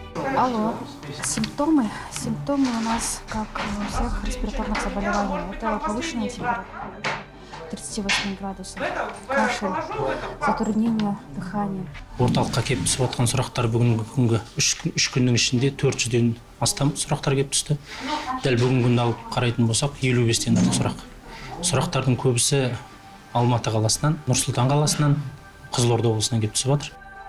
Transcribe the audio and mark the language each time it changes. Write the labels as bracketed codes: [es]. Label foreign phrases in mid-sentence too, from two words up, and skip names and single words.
[ru] Алло. Симптомы у нас, как у всех респираторных заболеваний. Это повышенная температура 38 градусов, кашель, затруднение дыхания. [kk] Орталыққа келіп түсіп жатқан сұрақтар бүгінгі күнгі үш күннің ішінде 400-ден астам сұрақтар келіп түсті. Дәл бүгінгі күнді алып қарайтын болсақ, 55-тен артық сұрақ. Сұрақтардың көбісі Алматы қаласынан, Нұр-Сұлтан қаласынан, Қызылорда облысынан келіп түсіп жатыр.